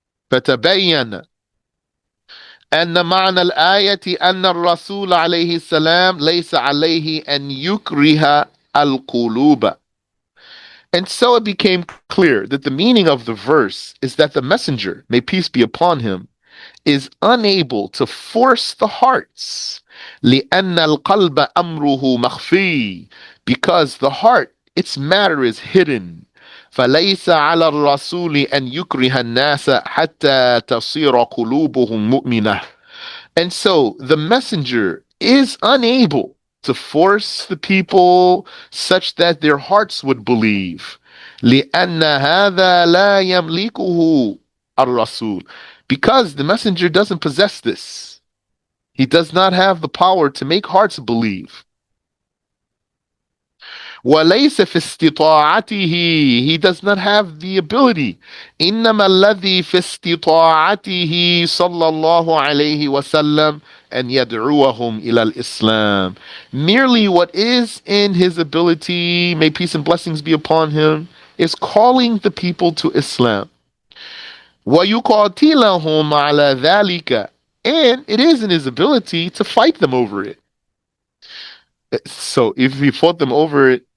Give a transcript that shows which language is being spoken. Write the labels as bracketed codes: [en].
[ar] فتبين أن معنى الآية أن الرسول عليه السلام ليس عليه أن يكره القلوب. [en] And so it became clear that the meaning of the verse is that the messenger, may peace be upon him, is unable to force the hearts. [ar] لأن القلب أمره مخفي, [en] because the heart, its matter is hidden. [ar] فليس على الرسول أن يكره الناس حتى تصير قلوبهم مؤمنة. [en] And so the messenger is unable to force the people such that their hearts would believe. [ar] لأن هذا لا يملكه الرسول. [en] Because the messenger doesn't possess this. He does not have the power to make hearts believe. [ar] وليس في استطاعته, [en] he does not have the ability. [ar] إنما الذي في استطاعته صلى الله عليه وسلم أن يدعوهم إلى الإسلام. [en] Merely what is in his ability, may peace and blessings be upon him, is calling the people to Islam. [ar] ويقاتلهم على ذلك, [en] and it is in his ability to fight them over it. So if he fought them over it,